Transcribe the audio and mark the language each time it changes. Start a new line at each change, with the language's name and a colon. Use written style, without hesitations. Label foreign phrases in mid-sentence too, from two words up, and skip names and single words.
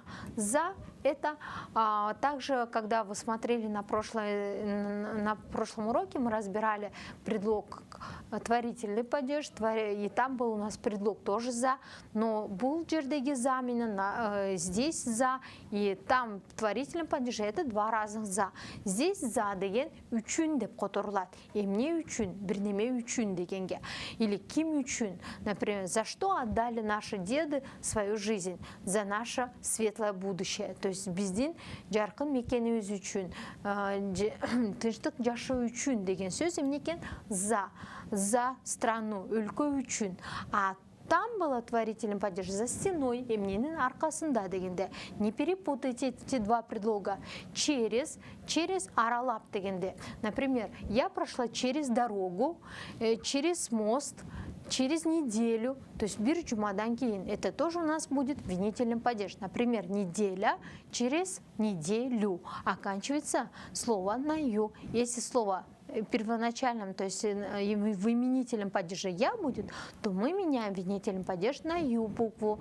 Russian: За это также, когда вы смотрели на прошлом уроке, мы разбирали предлог творительный падеж, и там был у нас предлог тоже за, но был жердеги за меня, здесь за, и там в творительном падеже это два разных за.
Kyrgyz: Здесь за деген үчүн деп которулат. Эмне үчүн, бирнеме үчүн дегенге. Или ким үчүн.
Russian: Например, за что отдали наши деды свою жизнь? За наше светлое будущее. То есть
Kyrgyz: биздин жаркын мекенибиз үчүн, тынчтык жашоо үчүн деген сөз эмне экен?
Russian: За страну,
Kyrgyz: өлкө үчүн.
Russian: А там было творительный падеж за стеной,
Kyrgyz: эмненин аркасында дегенде.
Russian: Не перепутайте эти два предлога.
Kyrgyz: Через аралап дегенде.
Russian: Например, я прошла через дорогу, через мост, через неделю, то есть
Kyrgyz: бир жумадан кейін.
Russian: Это тоже у нас будет винительный падеж. Например, неделя через неделю. Оканчивается слово на ю. Если слово первоначальном, то есть в именительном падеже я будет, то мы меняем винительный падеж на ю букву.